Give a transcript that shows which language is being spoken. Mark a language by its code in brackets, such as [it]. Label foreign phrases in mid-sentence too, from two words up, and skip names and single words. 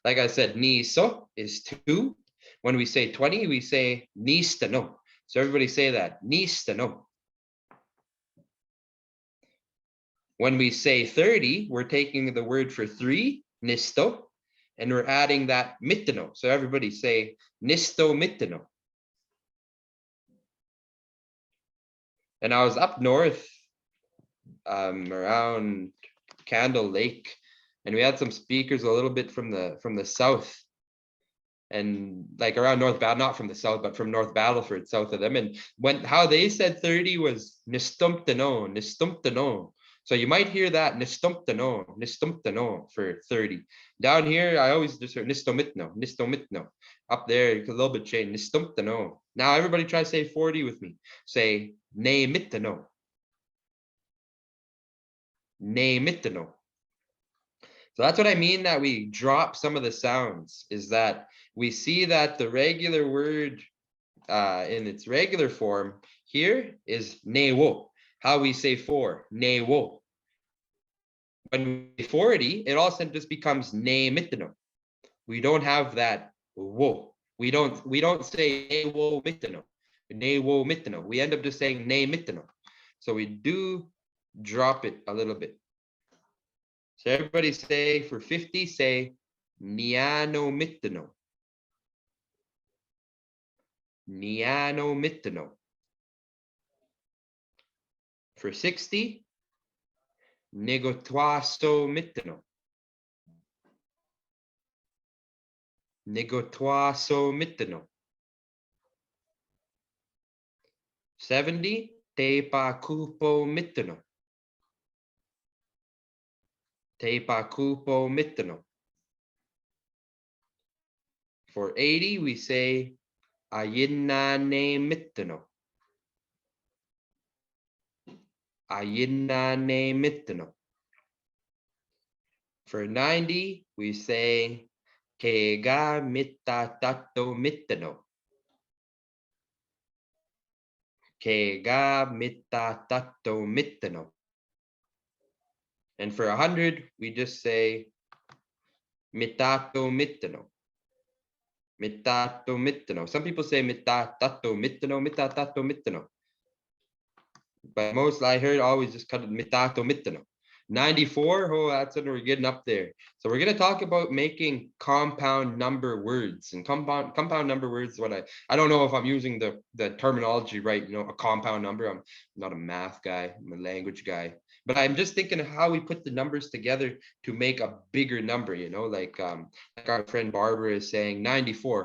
[en] So like I said, ni so is 2, When we say 20, we say nistano. So everybody say that, nistano. When we say 30, we're taking the word for 3, nisto, and we're adding that mitano. So everybody say [cr] nisto mitano. [en] And I was up north around Candle Lake, and we had some speakers a little bit from the south, and like around North Battle, not from the south, but from North Battleford, south of them. And when how they said 30 was [cr] nistumptano, nistumptano. [en] So you might hear that nistumptano for 30. Down here, I always just heard [cr] nistomitno, nistomitno. [en] Up there, a little bit changed, [cr] nistumptano. [en] Now everybody try to say 40 with me. [cr] Say ne mitano. Ne mitano. [en] So that's what I mean that we drop some of the sounds, is that we see that the regular word in its regular form here is newo. How we say 4, newo. When we 40, it all of a sudden just becomes [cr] ne mitano. [en] We don't have that wo. We don't say [cr] newo mitano. Newo mitano. [en] We end up just saying [cr] ne mitano. [en] So we do drop it a little bit. So everybody say for 50, say [cr] niano mitano. Niano mitano. [en] For 60, [cr] negotuaso mitano. Negotuaso mitano. 70, tepa cupo mitano. Tepa cupo mitano. [en] For 80, we say [cr] ayinane mitano. Ayinane mitano. [en] For 90, we say [cr] kega mitatato mitano. Kega mitatato mitano. [en] And for 100, we just say [cr] mitato mitano. Mitato mitano. [en] Some people say [cr] mitatato mitano, mitatato mitano. [en] But most I heard always just cut it [cr] mitato mitano. [en] 94, oh, that's when we're getting up there. So we're going to talk about making compound number words. And compound number words, what I don't know if I'm using the terminology right, you know, a compound number. I'm not a math guy, I'm a language guy. But I'm just thinking of how we put the numbers together to make a bigger number, you know, like our friend Barbara is saying 94.